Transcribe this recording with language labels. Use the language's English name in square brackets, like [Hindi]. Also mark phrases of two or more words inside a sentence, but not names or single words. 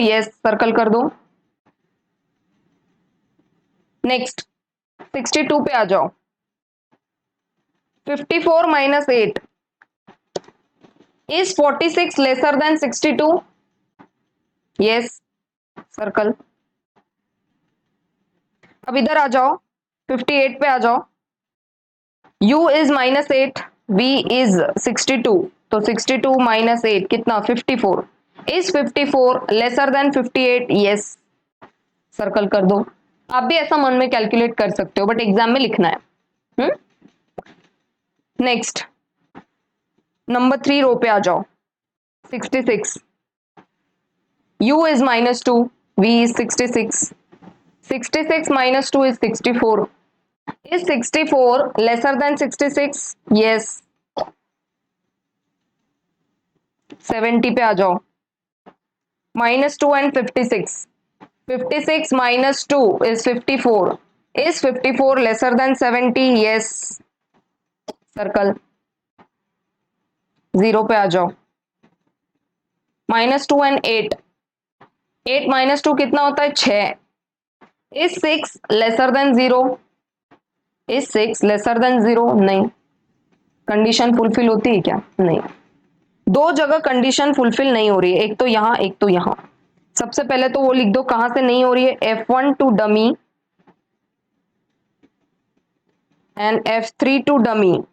[English] yes, circle [Hindi] कर दो। नेक्स्ट 62 पे आ जाओ। [English] 54 - 8, is 46 lesser than 62? yes, circle. [Hindi] अब इधर आ जाओ, 58 पे आ जाओ। [English] u is -8, v is 62, [Hindi] तो 62 - 8 कितना? [English] 54, is 54 lesser than 58? yes, circle [Hindi] कर दो। आप भी ऐसा मन में कैलकुलेट कर सकते हो, [English] but exam [Hindi] में लिखना है। [English] next number 3 row [Hindi] पे आ जाओ। 66, [English] u is -2, v is 66, 66 - 2 is 64, is 64 lesser than 66? [Hindi] yes, 70 पे आ जाओ। [English] -2 and 56, 56 - 2 is 54, is 54 lesser than 70? yes, [Hindi] सर्कल। 0 पे आ जाओ। -2 and 8, 8 - 2 कितना होता है? 6, [English] is 6 lesser than 0? is 6 lesser than 0? [Hindi] नहीं, [English] condition fulfil [Hindi] होती है क्या? नहीं, दो जगह [English] condition fulfil [Hindi] नहीं हो रही है, एक तो यहां एक तो यहां। सबसे पहले तो वो लिख दो कहां से नहीं हो रही है। [English] F1 to dummy and F3 to dummy.